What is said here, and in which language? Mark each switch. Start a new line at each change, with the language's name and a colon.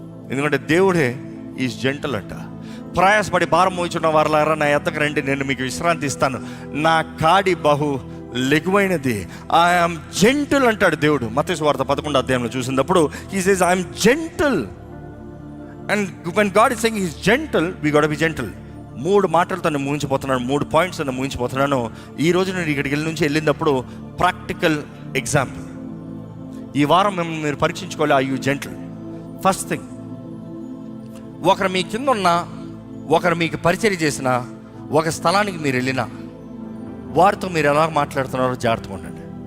Telugu: ఎందుకంటే దేవుడే
English: is gentle
Telugu: అంట. ప్రయాసపడి భారం మోచున్న వారులారా నా ఎద్దకు రండి, నేను మీకు విశ్రాంతి ఇస్తాను, నా కాడి బహు లెగువైనది.
English: I'm gentle
Telugu: అంటాడు దేవుడు. మత్తయి సువార్త 11వ అధ్యాయంలో చూసినప్పుడు
English: He says I'm gentle. And when God is saying he's gentle, we got to be gentle.
Telugu: 3 మాటలతో నేను ముగించిపోతున్నాను, 3 పాయింట్స్ నేను ముగించిపోతున్నాను. ఈ రోజు నేను ఇక్కడికి వెళ్ళినప్పుడు ప్రాక్టికల్ ఎగ్జాంపుల్. ఈ వారం మిమ్మల్ని మీరు పరీక్షించుకోవాలి,
English: Are you gentle? First thing,
Telugu: ఒకరు మీ కింద ఉన్నా, ఒకరు మీకు పరిచర్య చేసిన, ఒక స్థలానికి మీరు వెళ్ళినా వారితో మీరు ఎలా మాట్లాడుతున్నారో జాగ్రత్తగా ఉండండి.